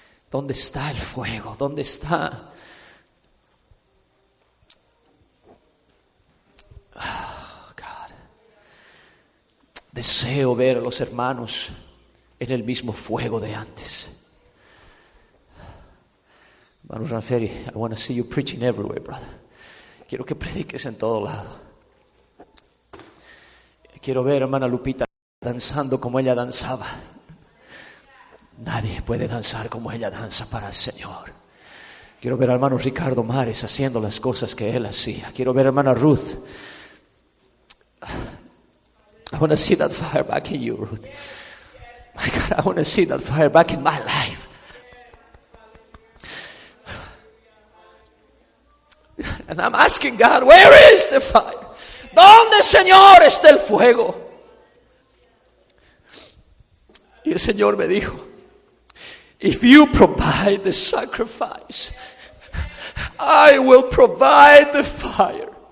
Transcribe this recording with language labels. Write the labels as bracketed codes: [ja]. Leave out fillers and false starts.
[es] ¿Dónde está el fuego? ¿Dónde está? [en] Oh, God. [es] Deseo ver a los hermanos en el mismo fuego de antes. [en] Hermano Ranferi, I want to see you preaching everywhere, brother. [es] Quiero que prediques en todo lado. Quiero ver a hermana Lupita danzando como ella danzaba. Nadie puede danzar como ella danza para el Señor. Quiero ver al hermano Ricardo Mares haciendo las cosas que él hacía. Quiero ver a hermana Ruth. [en] I want to see that fire back in you, Ruth. My God, I want to see that fire back in my life. And I'm asking God, where is the fire? [es] ¿Dónde, Señor, está el fuego? Y el Señor me dijo, [en] if you provide the sacrifice, I will provide the fire.